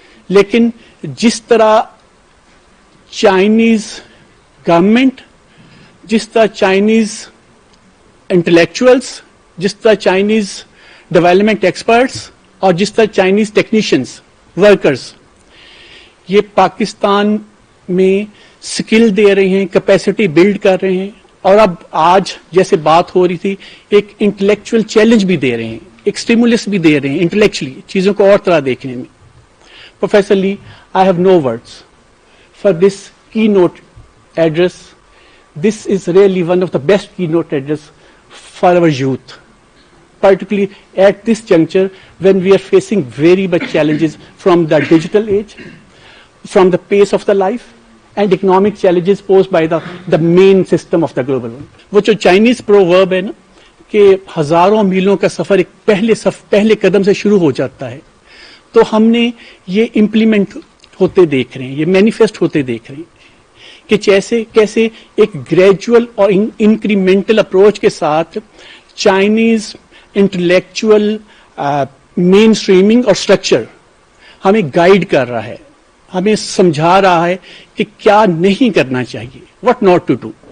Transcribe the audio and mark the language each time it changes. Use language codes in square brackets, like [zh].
[ur] لیکن جس طرح چائنیز گورنمنٹ، جس طرح چائنیز انٹلیکچوئلس، جس طرح چائنیز ڈیولپمنٹ ایکسپرٹس، اور جس طرح چائنیز ٹیکنیشینز، ورکرز، یہ پاکستان میں سکل دے رہے ہیں، کیپیسٹی بلڈ کر رہے ہیں، اور اب آج جیسے بات ہو رہی تھی ایک انٹلیکچوئل چیلنج بھی دے رہے ہیں، ایک اسٹیمولس بھی دے رہے ہیں انٹلیکچولی، چیزوں کو اور طرح دیکھنے میں. [en] Professor Lee, I have no words for this keynote address. This is really one of the best keynote address for our youth, particularly at this juncture when we are facing very much challenges from the digital age, from the pace of the life, and economic challenges posed by the main system of the global world. [ur] وہ جو Chinese proverb ہے نا کہ ہزاروں میلوں کا سفر ایک پہلے قدم سے شروع ہو جاتا ہے، تو ہم نے یہ امپلیمنٹ ہوتے دیکھ رہے ہیں، یہ مینیفیسٹ ہوتے دیکھ رہے ہیں کہ کیسے ایک گریجول اور انکریمنٹل اپروچ کے ساتھ چائنیز انٹلیکچوئل مین اسٹریمنگ اور اسٹرکچر ہمیں گائیڈ کر رہا ہے، ہمیں سمجھا رہا ہے کہ کیا نہیں کرنا چاہیے، [en] What not to do.